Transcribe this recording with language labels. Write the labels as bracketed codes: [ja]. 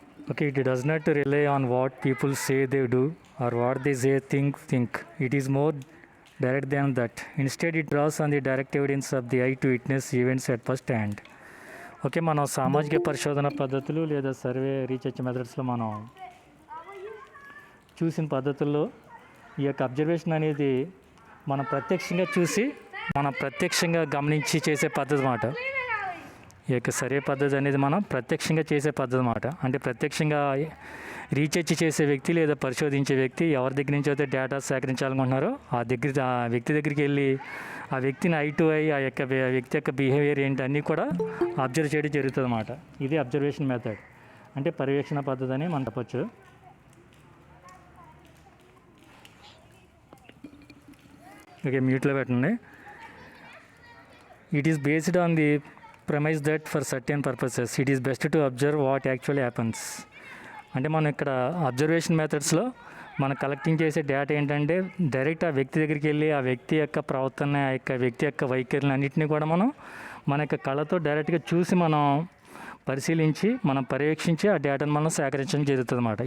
[en] Okay, it does not rely on what people say they do or what they say think. It is more direct than that. Instead, it draws on the direct evidence of the eye to witness events at first hand. [te] Okay, మనం సామాజిక పరిశోధన పద్ధతులు లేదా survey research మెథడ్స్లో మనం చూసిన పద్ధతుల్లో ఈ యొక్క అబ్జర్వేషన్ అనేది మనం ప్రత్యక్షంగా చూసి మనం ప్రత్యక్షంగా గమనించి చేసే పద్ధతి అన్నమాట. ఈ యొక్క సర్వే పద్ధతి అనేది మనం ప్రత్యక్షంగా చేసే పద్ధతి అన్నమాట. అంటే ప్రత్యక్షంగా రీసెర్చ్ చేసే వ్యక్తి లేదా పరిశోధించే వ్యక్తి ఎవరి దగ్గర నుంచి అయితే డేటా సేకరించాలనుకుంటున్నారో ఆ వ్యక్తి దగ్గరికి వెళ్ళి ఆ వ్యక్తిని [en] eye to eye [te] ఆ యొక్క వ్యక్తి యొక్క బిహేవియర్ ఏంటి అన్నీ కూడా అబ్జర్వ్ చేయడం జరుగుతుంది అన్నమాట. ఇది అబ్జర్వేషన్ మెథడ్, అంటే పర్యవేక్షణ పద్ధతి అని మనం చెప్పచ్చు. ఓకే, మ్యూట్లో పెట్టండి. [en] It is based on the premise that for certain purposes it is best to observe what actually happens. [te] అంటే మనం ఇక్కడ అబ్జర్వేషన్ మెథడ్స్లో మనం కలెక్టింగ్ చేసే డేటా ఏంటంటే డైరెక్ట్ ఆ వ్యక్తి దగ్గరికి వెళ్ళి ఆ వ్యక్తి యొక్క ప్రవర్తన, ఆ యొక్క వ్యక్తి యొక్క వైఖరిని అన్నింటినీ కూడా మనం మన యొక్క కళ్ళతో డైరెక్ట్గా చూసి మనం పరిశీలించి మనం పర్యవేక్షించి ఆ డేటాను మనం సేకరించడం జరుగుతుంది అన్నమాట.